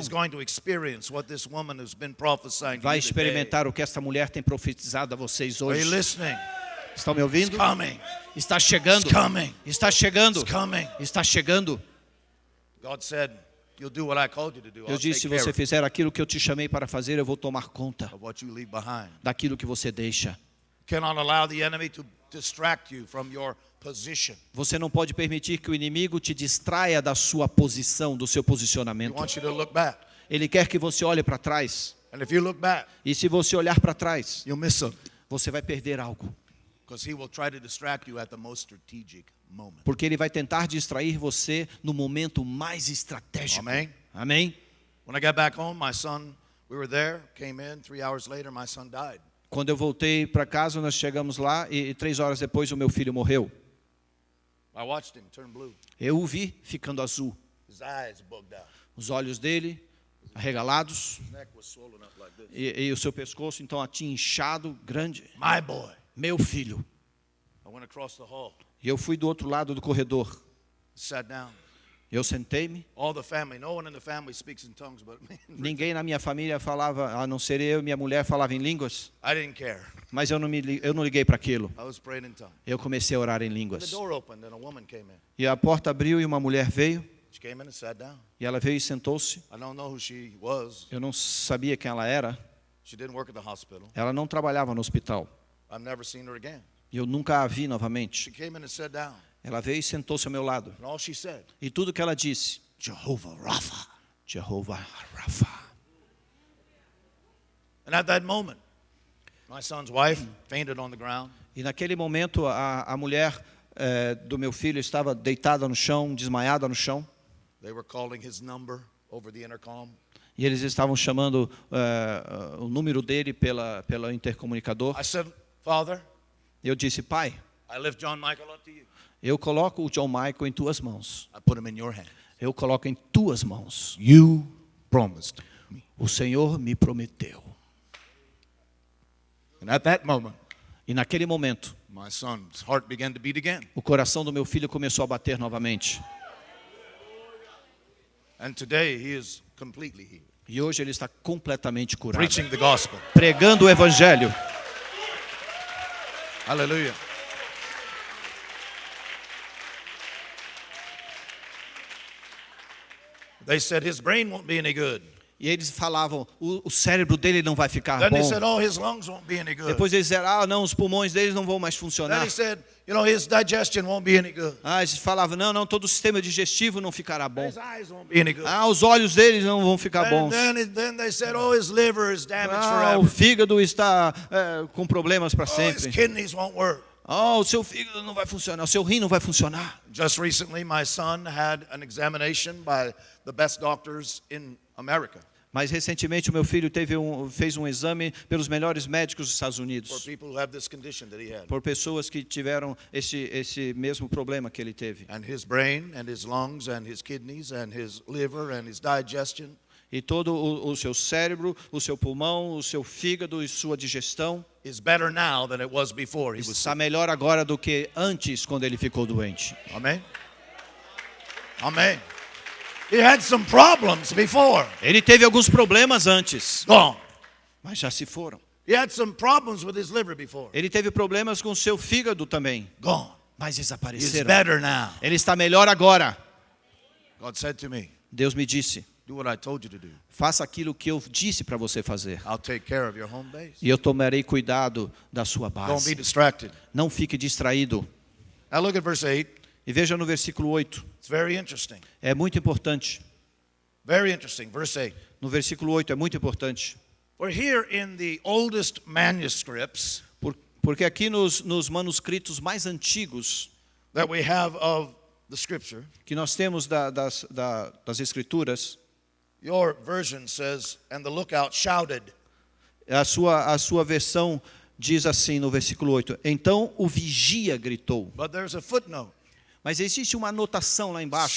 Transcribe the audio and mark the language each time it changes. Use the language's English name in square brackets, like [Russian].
[English] Is going to experience what this woman who's been prophesying to [Portuguese] vai [English] you today. [Portuguese] experimentar o que esta mulher tem profetizado a vocês [English] Are you [Portuguese] hoje. [English] listening? [Portuguese] Estão me [English] It's [Portuguese] ouvindo? [English] coming. [Portuguese] Está chegando. [English] It's coming. [Portuguese] Está chegando. [English] It's coming. [Portuguese] Está chegando. [English] God said, you'll do what I called you to do. I'll [Portuguese] Eu disse, se [English] take care [Portuguese] você fizer aquilo que eu te chamei para fazer, eu vou tomar conta [English] of what you leave behind. [Portuguese] daquilo que você deixa. [English] Cannot allow the enemy to distract you from your position. [Portuguese] Você não pode permitir que o inimigo te distraia da sua posição, do seu [English] He [Portuguese] posicionamento. [English] wants you to look back. [Portuguese] Ele quer que você olhe para trás. [English] And if you look back, [Portuguese] E se você olhar para trás, [English] you'll miss something. [Portuguese] você vai perder algo. [English] Because he will try to distract you at the most strategic moment. [Portuguese] Porque ele vai tentar distrair você no momento mais estratégico. Amém? Amém? [English] When I got back home, my son, we were there, came in. 3 hours later, my son died. [Portuguese] Quando eu voltei para casa, nós chegamos lá e 3 horas depois o meu filho morreu. [English] I watched him turn blue. [Portuguese] Eu o vi ficando azul. [English] His eyes bugged out. [Portuguese] Os olhos dele arregalados [English] His neck was swollen up like this. [Portuguese] e o seu pescoço então tinha inchado grande. [English] My boy. [Portuguese] Meu filho. [English] I went across the hall, [Portuguese] E eu fui do outro lado do corredor. [English] sat down. [Portuguese] Eu sentei-me. [English] All the family, no one in the family speaks in tongues but me. [Portuguese] Ninguém na minha família falava, a não ser eu e minha mulher, falava em línguas. [English] I didn't care. [Portuguese] Mas eu não liguei para aquilo. [English] I was praying in tongues. [Portuguese] Eu comecei a orar em [English] The [Portuguese] línguas. [English] door opened and a woman came in. [Portuguese] E a porta abriu e uma mulher veio. [English] She came in and sat down. [Portuguese] E ela veio e sentou-se. [English] I don't know who she was. [Portuguese] Eu não sabia quem ela era. [English] She didn't work at the hospital. [Portuguese] Ela não trabalhava no hospital. [English] I've never seen her again. [Portuguese] E eu nunca a vi [English] She [Portuguese] novamente. [English] came in and sat down. [Portuguese] Ela veio e sentou-se ao meu lado. [English] And all she said, [Portuguese] E tudo que ela disse, [English] Jehovah Rapha. [Portuguese] Jeová Rafa. [English] And at that moment, my son's wife fainted on the ground. [Portuguese] E naquele momento a mulher do meu filho estava deitada no chão, desmaiada no chão. [English] They were calling his number over the intercom. [Portuguese] E eles estavam chamando o número dele pela intercomunicador. [English] I said, Father, [Portuguese] Eu disse, pai, [English] I lift John Michael up to you. [Portuguese] eu coloco o John Michael em tuas mãos. [English] I put him in your hand. [Portuguese] Eu coloco em tuas mãos. [English] You promised me. [Portuguese] O Senhor me prometeu. [English] And at that moment, [Portuguese] E naquele momento, [English] my son's heart began to beat again. [Portuguese] o coração do meu filho começou a bater novamente. [English] And today he is completely healed. [Portuguese] E hoje ele está completamente curado. [English] Preaching the gospel. [Portuguese] Pregando o evangelho. [English] Hallelujah. They said his brain won't be any good. [Portuguese] E eles falavam, o cérebro dele não vai ficar [English] Then they [Portuguese] bom. [English] said, oh, his lungs won't be any good. [Portuguese] Depois eles disseram, não, os pulmões deles não vão mais [English] Then [Portuguese] funcionar. [English] he said, his digestion won't be any good. [Portuguese] Eles falavam, não, todo o sistema digestivo não ficará bom. [English] His eyes won't be any good. [Portuguese] Os olhos deles não vão ficar [English] And [Portuguese] bons. [English] then they said, his liver is damaged [Portuguese] O [English] forever. [Portuguese] fígado está com problemas para [English] His [Portuguese] sempre. [English] kidneys won't work. [Portuguese] O seu fígado não vai funcionar, o seu rim não vai funcionar. [English] Just recently, my son had an examination by the best doctors in America. [Portuguese] Mas recentemente o meu filho fez um exame pelos melhores médicos dos Estados [English] for [Portuguese] Unidos, [English] people who have this condition that he had. [Portuguese] por pessoas que tiveram esse mesmo problema que ele teve. [English] And his brain and his lungs and his kidneys and his liver and his digestion [Portuguese] E todo o seu cérebro, o seu pulmão, o seu fígado e sua digestão [English] is better now than it was before he was [Portuguese] está [English] sick. [Portuguese] melhor agora do que antes, quando ele ficou doente. [English] Amen? Amen. He had some problems before. [Portuguese] Ele teve alguns problemas antes, [English] Gone. [Portuguese] mas já se foram. [English] He had some problems with his liver before. [Portuguese] Ele teve problemas com o seu fígado também, [English] Gone. [Portuguese] mas [English] He's [Portuguese] desapareceram. [English] better now. [Portuguese] Ele está melhor agora. [English] God said to me, [Portuguese] Deus me disse, [English] do what I told you to do. [Portuguese] faça aquilo que eu disse para você fazer. [English] I'll take care of your home base. [Portuguese] E eu tomarei cuidado da sua [English] Don't be [Portuguese] base. [English] distracted. [Portuguese] Não fique distraído. [English] Now look at verse 8. [Portuguese] E veja no versículo 8. [English] It's very interesting. [Portuguese] É muito importante. [English] Very interesting. Verse 8. [Portuguese] No versículo 8 é muito importante. [English] For here in the oldest manuscripts [Portuguese] Porque aqui nos manuscritos mais antigos [English] that we have of the scripture, [Portuguese] que nós temos das Escrituras, [English] your version says, and the lookout shouted. [Portuguese] a sua versão diz assim no versículo 8: Então o vigia gritou. [English] But there's a footnote. [Portuguese] Mas existe uma anotação lá embaixo,